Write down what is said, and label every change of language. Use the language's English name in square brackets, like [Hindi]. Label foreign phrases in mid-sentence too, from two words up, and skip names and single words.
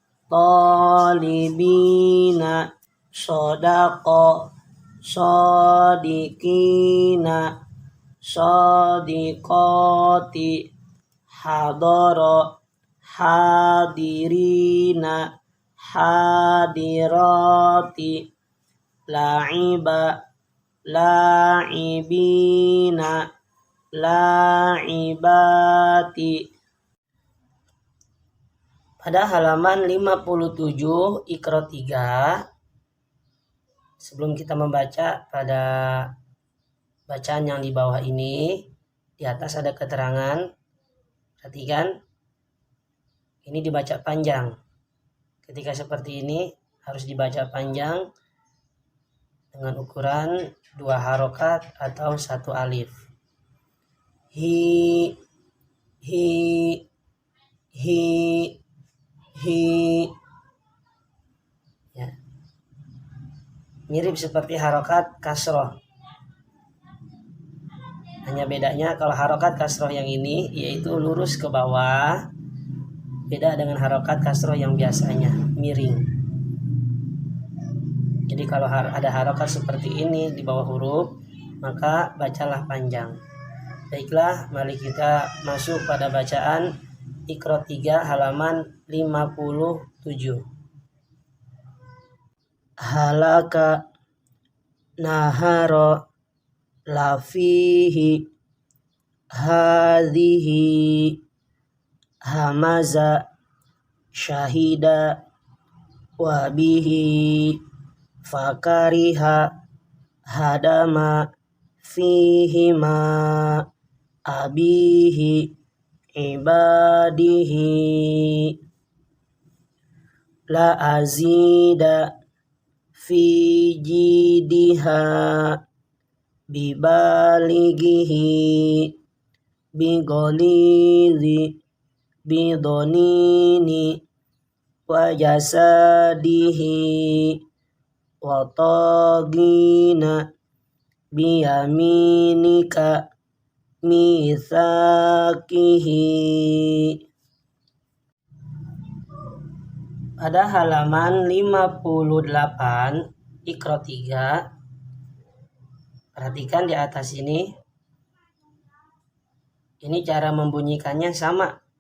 [Arabic] طالبين، صادق، صادقين، صادقات، حاضر، حاضرين، حاضرات، لاعب، لاعبين، لاعبات. [Indonesian] Pada halaman 57 Iqra 3, sebelum kita membaca pada bacaan yang di bawah ini, di atas ada keterangan. Perhatikan, ini dibaca panjang. Ketika seperti ini harus dibaca panjang dengan ukuran 2 harokat atau 1 alif. Hi, hi, hi, hi. Ya. Mirip seperti harokat kasroh. Hanya bedanya kalau harokat kasroh yang ini yaitu lurus ke bawah, beda dengan harokat kasroh yang biasanya miring. Jadi kalau ada harokat seperti ini di bawah huruf, maka bacalah panjang. Baiklah, mari kita masuk pada bacaan Iqra 3 halaman 57. [Arabic] هلك نهر لفيه هذه همز شهد وبه فكره هدم فيهما أبيه عباده لا أزيد في جيدها ببالغه بغليظ بدنين وجسده وطاغين بيمينك ميثاقه. [Indonesian] Pada halaman 58 Iqra 3, perhatikan di atas ini cara membunyikannya sama.